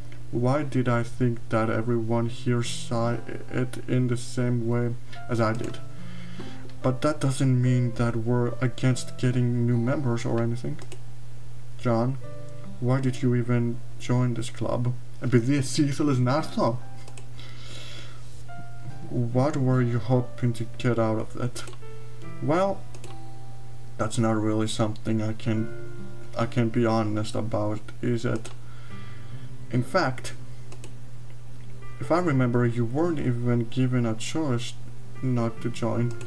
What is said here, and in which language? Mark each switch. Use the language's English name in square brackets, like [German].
[English] Why did I think that everyone here saw it in the same way as I did? But that doesn't mean that we're against getting new members or anything. John, why did you even join this club? [Greek] Επειδή εσύ ήθελες να έρθω. [English] What were you hoping to get out of it? Well, that's not really something I can be honest about, is it? In fact, if I remember, you weren't even given a choice not to join.